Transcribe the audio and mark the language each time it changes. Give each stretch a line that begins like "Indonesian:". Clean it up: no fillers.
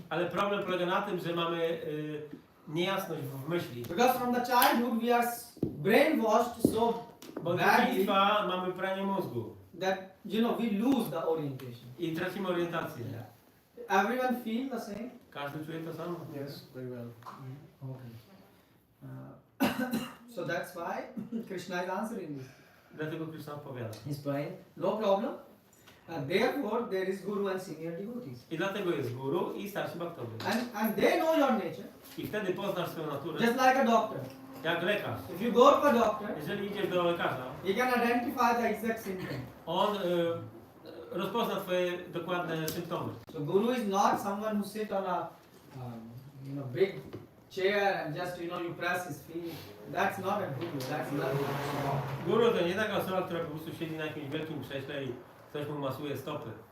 Polish: Ale problem polega na tym, że mamy niejasność w myśli.
English: Because from the childhood we are brainwashed so
Polish: Bo od
English: badly
Polish: dzieciństwa mamy pranie mózgu
English: that we lose the orientation.
Polish: i tracimy orientację.
English: everyone feel the same?
Polish: Każdy czuje to samo.
English: Yes, very well. Okay. So that's why Krishna is answering this.
Polish: Dlatego Krishna odpowiada.
English: He's praying, no problem. Therefore, there is guru and senior devotees.
Polish: I dlatego jest guru i starsi bhaktowie.
English: And they know your nature,
Polish: I wtedy poznasz swoją naturę,
English: just like a doctor.
Polish: jak lekarz.
English: If you go to a doctor,
Polish: Jeżeli idziesz do lekarza,
English: he can identify the exact symptom.
Polish: on rozpozna twoje dokładne symptomy.
English: So guru is not someone who sit on a big chair and just you press his feet. That's not a guru. That's not a
Polish: Guru to nie taka osoba, która po prostu siedzi na jakimś wielkim krześle i ktoś mu masuje stopy.